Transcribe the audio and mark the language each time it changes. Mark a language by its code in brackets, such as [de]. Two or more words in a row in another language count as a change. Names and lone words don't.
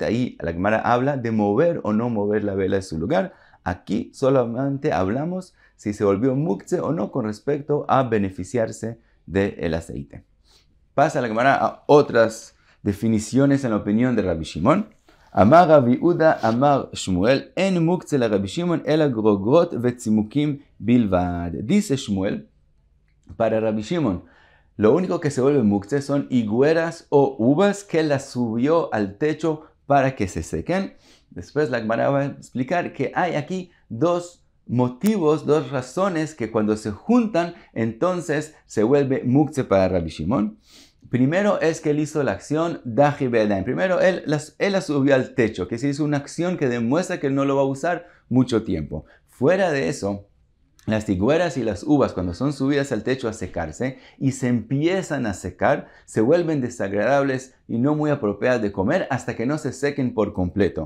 [es] Ahí la Gemara habla de mover o no mover la vela de su lugar. Aquí solamente hablamos si se volvió muktzeh o no con respecto a beneficiarse del aceite. Pasa la Gemara a otras definiciones en la opinión de Rabbi Shimon. [he] אמר רבי יודה, אמר שמואל, אין מוקצה לרבי שמעון, אלא גרוגרות וצימוקים בלבד. [es] Dice Shmuel, para Rabbi Shimon, lo único que se vuelve muktzeh son higueras o uvas que las subió al techo para que se sequen. Después la Gemara va a explicar que hay aquí dos motivos, dos razones que cuando se juntan, entonces se vuelve muktzeh para Rabbi Shimon. Primero es que él hizo la acción [he] דחי בידיים. [es] Primero él la subió al techo, que se hizo una acción que demuestra que no lo va a usar mucho tiempo. Fuera de eso, las higueras y las uvas, cuando son subidas al techo a secarse y se empiezan a secar, se vuelven desagradables y no muy apropiadas de comer hasta que no se sequen por completo.